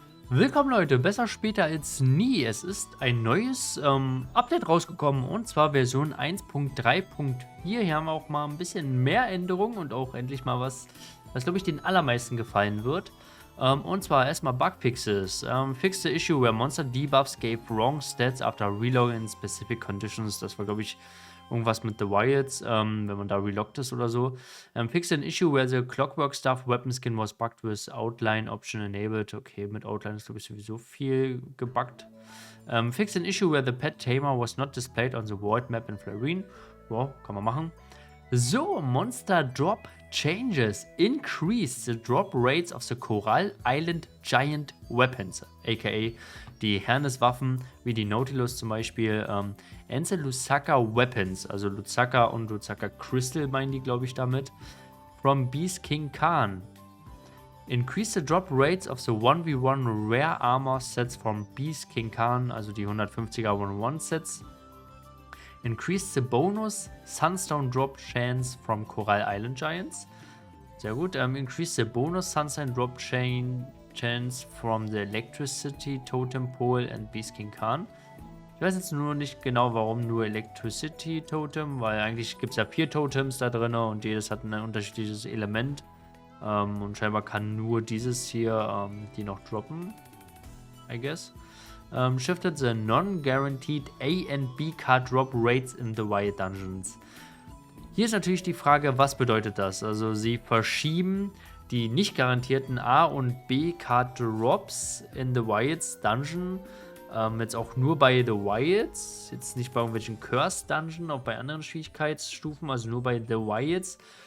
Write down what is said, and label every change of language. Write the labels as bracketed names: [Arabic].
[German] Willkommen Leute, besser später als nie. Es ist ein neues Update rausgekommen und zwar Version 1.3.4. Hier haben wir auch mal ein bisschen mehr Änderungen und auch endlich mal was glaube ich den allermeisten gefallen wird. Und zwar erstmal Bugfixes. [English] Fix the issue where monster debuffs gave wrong stats after reload in specific conditions. [German] Das war glaube ich irgendwas mit The Wilds, wenn man da relockt ist oder so. [English] Fix an issue where the Clockwork Stuff Weapon Skin was bugged with Outline Option enabled. [German] Okay, mit Outline ist glaube ich sowieso viel gebuggt. [English] Fix an issue where the Pet Tamer was not displayed on the Void Map in Florine. [German] Wow, kann man machen. So, [English] Monster Drop Changes. Increase the drop rates of the Coral Island Giant Weapons, [German] aka die Herneswaffen, wie die Nautilus zum Beispiel. [English] And the Lusaka Weapons, [German] also Lusaka und Lusaka Crystal meinen die, glaube ich, damit. [English] From Beast King Khan. Increase the drop rates of the 1v1 Rare Armor Sets from Beast King Khan, [German] also die 150er 1-1 Sets. [English] Increase the bonus Sunstone Drop Chance from Coral Island Giants. [German] Sehr gut. [English] Increase the bonus Sunstone Drop Chance from the Electricity Totem Pole and Beast King Khan. [German] Ich weiß jetzt nur nicht genau, warum nur Electricity Totem, weil eigentlich gibt es ja 4 Totems da drin und jedes hat ein unterschiedliches Element. Und scheinbar kann nur dieses hier die noch droppen, [English] I guess. Shifted the non-guaranteed A and B Card Drop Rates in the Wild Dungeons. [German] Hier ist natürlich die Frage, was bedeutet das? Also sie verschieben die nicht garantierten A und B Card Drops [English] in the Wilds Dungeon. [German] Jetzt auch nur bei The Wilds, jetzt nicht bei irgendwelchen Cursed Dungeon, auch bei anderen Schwierigkeitsstufen, also nur bei The Wilds.